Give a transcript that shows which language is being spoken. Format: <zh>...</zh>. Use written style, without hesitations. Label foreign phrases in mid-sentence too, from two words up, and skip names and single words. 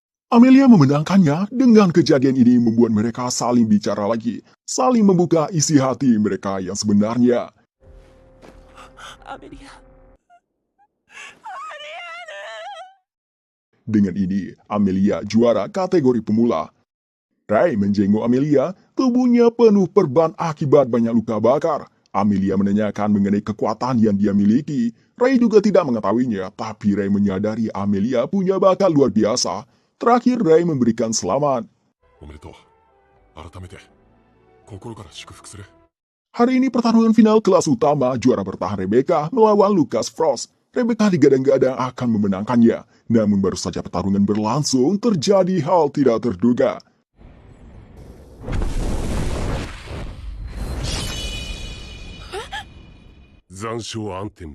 <id>Amelia memenangkannya. Dengan kejadian ini membuat mereka saling bicara lagi, saling membuka isi hati mereka yang sebenarnya. アメリア Dengan ini, Amelia juara kategori pemula. Ray menjenguk Amelia, tubuhnya penuh perban akibat banyak luka bakar. Amelia menanyakan mengenai kekuatan yang dia miliki. Ray juga tidak mengetahuinya, tapi Ray menyadari Amelia punya bakat luar biasa. Terakhir, Ray memberikan selamat.</id> <ja>おめでとう。改めて心から祝福する。</ja> <id>Hari ini pertarungan final kelas utama, juara bertahan Rebecca melawan Lucas Frost. Rebecca digadang-gadang akan memenangkannya. Namun baru saja pertarungan berlangsung, terjadi hal tidak terduga. Zansho Anthem.</id>